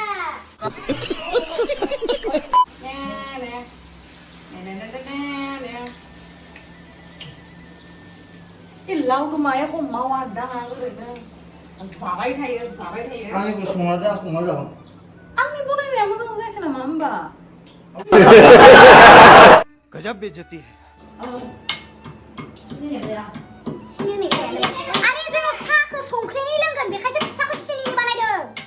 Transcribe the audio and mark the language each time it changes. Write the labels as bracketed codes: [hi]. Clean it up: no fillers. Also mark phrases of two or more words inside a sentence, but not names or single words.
[brx] लावदो माया खम मावा दाङा ओरैनो जाबाय थायो आंनिखौ संना जागोन आंनि बनायनाया मोजां जायाखै नामा होमबा [hi] गजब बेइज्जती है [brx] सिनिनि खायालै आरे जोङो साहाखौ संख्रिनि लोंगोन बेखायसो फिथाखौ सिनिनि बानायदों